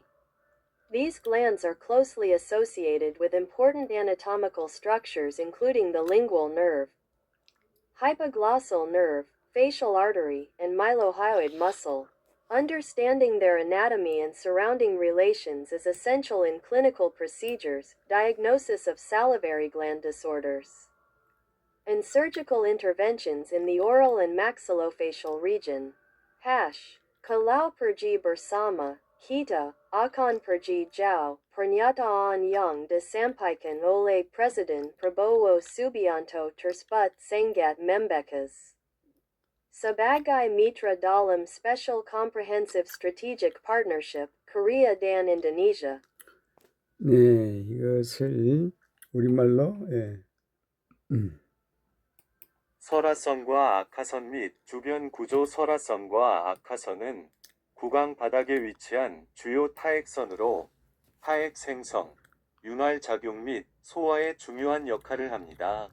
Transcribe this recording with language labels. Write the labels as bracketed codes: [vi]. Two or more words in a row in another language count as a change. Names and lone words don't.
[en] These glands are closely associated with important anatomical structures including the lingual nerve, hypoglossal nerve, facial artery, and mylohyoid muscle. Understanding their anatomy and surrounding relations is essential in clinical procedures, diagnosis of salivary gland disorders, and surgical interventions in the oral and maxillofacial region. [id] Kalau pergi bersama kita akan pergi jauh, pernyataan yang disampaikan oleh Presiden Prabowo Subianto tersebut sangat membekas. Sebagai mitra dalam [en] Special Comprehensive Strategic Partnership, [id] Korea dan Indonesia. [ko] 네, 이것을 우리말로, 예. 설화선과 악하선 및 주변 구조. 설화선과 악하선은 구강 바닥에 위치한 주요 타액선으로 타액 생성, 윤활 작용 및 소화에 중요한 역할을 합니다.